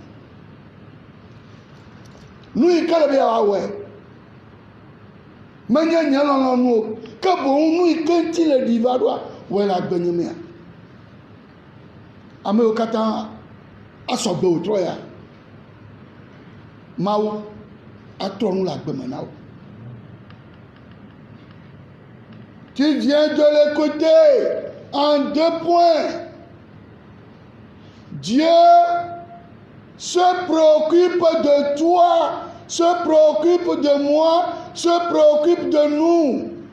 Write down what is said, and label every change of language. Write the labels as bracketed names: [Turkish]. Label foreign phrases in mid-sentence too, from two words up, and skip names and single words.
[Ewe] Nu yi ke le be yeawɔe menye nye lɔlɔ̃nu o, ke boŋ nu yi ke ŋuti le ɖi va ɖoa, wɔe le agbenye mea. Amewo katã asɔgbe wòtrɔ ya. Mawu atrɔ nu le agbe me na wo. [French] Tu viens de l'écouter en 2 points. Dieu se préoccupe de toi, se préoccupe de moi, se préoccupe de nous.